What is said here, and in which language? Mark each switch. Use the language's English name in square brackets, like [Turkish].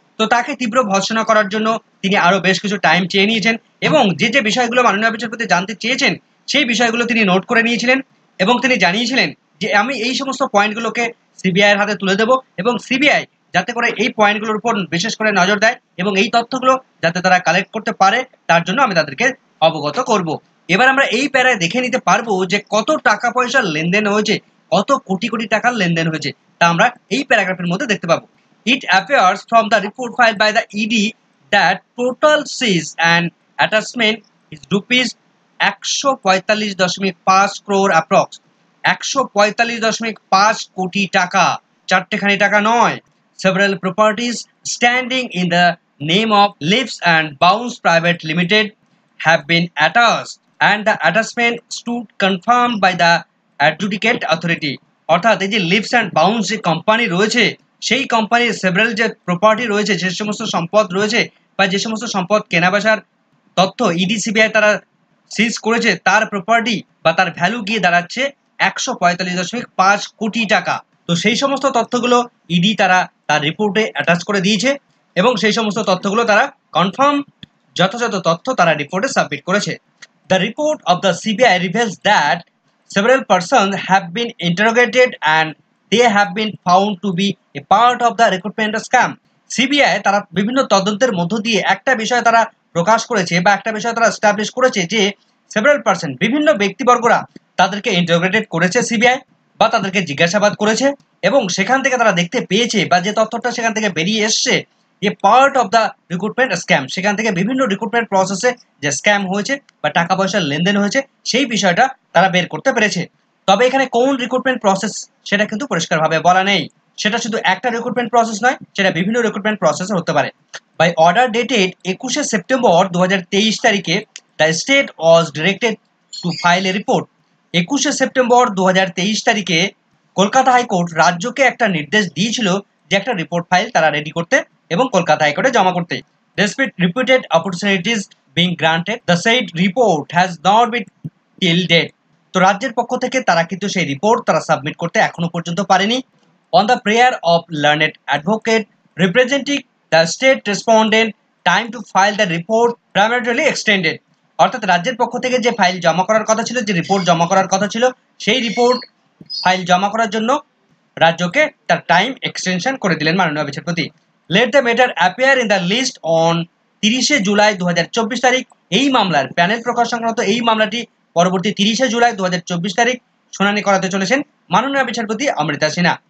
[Bangla] তো তাকে তীব্র ভর্ৎসনা করার জন্য তিনি আরো বেশ কিছু টাইম চেয়ে নিয়েছেন এবং যে যে বিষয়গুলো মাননীয় বিচারপতি জানতে চেয়েছেন সেই বিষয়গুলো তিনি নোট করে নিয়েছিলেন এবং তিনি জানিয়েছিলেন যে আমি এই সমস্ত পয়েন্টগুলোকে সিবিআই এর হাতে তুলে দেব এবং সিবিআই যাতে করে এই পয়েন্টগুলোর উপর বিশেষ করে নজর দেয় এবং এই তথ্যগুলো যাতে তারা কালেক্ট করতে পারে তার জন্য আমি তাদেরকে অবগত করব। এবার আমরা এই প্যারায় দেখে নিতে পারবো যে কত টাকা পয়সার লেনদেন হয়েছে, কত কোটি কোটি টাকার লেনদেন হয়েছে, তা আমরা এই প্যারাগ্রাফের মধ্যে দেখতে পাবো। [English] It appears from the report filed by the ED that total seize and attachment is rupees ১৪৫.৫ crore approx। [Bangla] ১৪৫.৫ কোটি টাকা, চারটেখানি টাকা নয়। [English] Several properties standing in the name of Lips and Bounds Private Limited have been attached and the attachment stood confirmed by the adjudicate authority। [Bangla] অর্থাৎ এই যে lips and bounce যে company রয়েছে, সেই কোম্পানির সেভারাল যে প্রপার্টি রয়েছে, যে সমস্ত সম্পদ রয়েছে বা যে সমস্ত সম্পদ কেনাবেচার তথ্য ইডি সিবিআই তারা সিজ করেছে, তার প্রপার্টি বা তার ভ্যালু গিয়ে দাঁড়াচ্ছে ১৪৫.৫ কোটি টাকা। তো সেই সমস্ত তথ্যগুলো ইডি তারা তার রিপোর্টে অ্যাটাচ করে দিয়েছে এবং সেই সমস্ত তথ্যগুলো তারা কনফার্ম যথাযথ তথ্য তারা রিপোর্টে সাবমিট করেছে। [English] The report of the CBI reveals that several persons have been interrogated and they have been found to be a part of the recruitment scam। [Bangla] CBI তারা বিভিন্ন তদন্তের মধ্য দিয়ে একটা বিষয় তারা প্রকাশ করেছে বা একটা বিষয় তারা এস্টাবলিশ করেছে যে [English] several person [Bangla] বিভিন্ন ব্যক্তিবর্গরা তাদেরকে ইন্টারোগেটেড করেছে সিবিআই বা তাদেরকে জিজ্ঞাসাবাদ করেছে এবং সেখান থেকে তারা দেখতে পেয়েছে বা যে তথ্যটা সেখান থেকে বেরিয়ে এসছে যে [English] part of the recruitment scam, [Bangla] সেখান থেকে বিভিন্ন রিক্রুটমেন্ট প্রসেসে যে স্ক্যাম হয়েছে বা টাকা পয়সার লেনদেন হয়েছে সেই বিষয়টা তারা বের করতে পেরেছে। তবে এখানে কোন রিক্রুটমেন্ট প্রসেস সেটা কিন্তু পরিষ্কারভাবে বলা নেই। সেটা শুধু একটা রিক্রুটমেন্ট প্রসেস নয়, সেটা বিভিন্ন রিক্রুটমেন্ট প্রসেস হতে পারে। [English] By order dated 21শে September 2023 তারিখে the state was directed to file a report. [Bangla] 21শে September 2023 তারিখে কলকাতা হাইকোর্ট রাজ্যকে একটা নির্দেশ দিয়েছিল যে একটা রিপোর্ট ফাইল তারা রেডি করতে এবং কলকাতা হাইকোর্টে জমা করতে। [English] Despite repeated opportunities being granted, the said report has not been till date. [Bangla] তো রাজ্যের পক্ষ থেকে তারা কিন্তু সেই রিপোর্ট তারা সাবমিট করতে এখনো পর্যন্ত পারেনি। [English] On the prayer of learned advocate representing the state respondent, time to file the report prematurely extended. [Bangla] অর্থাৎ রাজ্যের পক্ষ থেকে যে ফাইল জমা করার কথা ছিল, যে রিপোর্ট জমা করার কথা ছিল, সেই রিপোর্ট ফাইল জমা করার জন্য রাজ্যকে তার টাইম এক্সটেনশন করে দিলেন মাননীয় বিচারপতি। [English] Let the matter appear in the list on 30শে July 2024 তারিখ। [Bangla] এই মামলার প্যানেল প্রকাশ সংক্রান্ত এই মামলাটি পরবর্তী 30শে জুলাই 2024 তারিখ শুনানি করাতে চলেছেন মাননীয় বিচারপতি অমৃতা সিনহা।